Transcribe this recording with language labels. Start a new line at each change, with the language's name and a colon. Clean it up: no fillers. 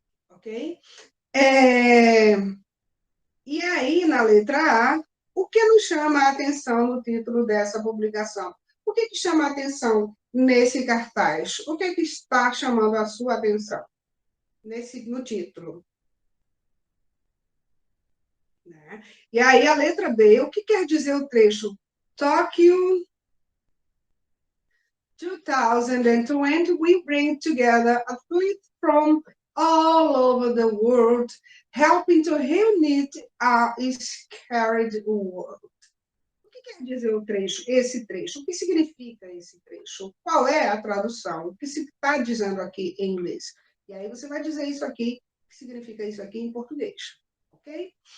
Portuguese: Ok? E aí, na letra A, o que nos chama a atenção no título dessa publicação? O que chama a atenção nesse cartaz? O que está chamando a sua atenção no título? Né? E aí, a letra B, o que quer dizer o trecho?
English: Tóquio 2020, we bring together athletes from all over the world, helping to reunite a scared world.
Portuguese: O que quer dizer o trecho, esse trecho? O que significa esse trecho? Qual é a tradução? O que se está dizendo aqui em inglês? E aí você vai dizer isso aqui, o que significa isso aqui em português, ok?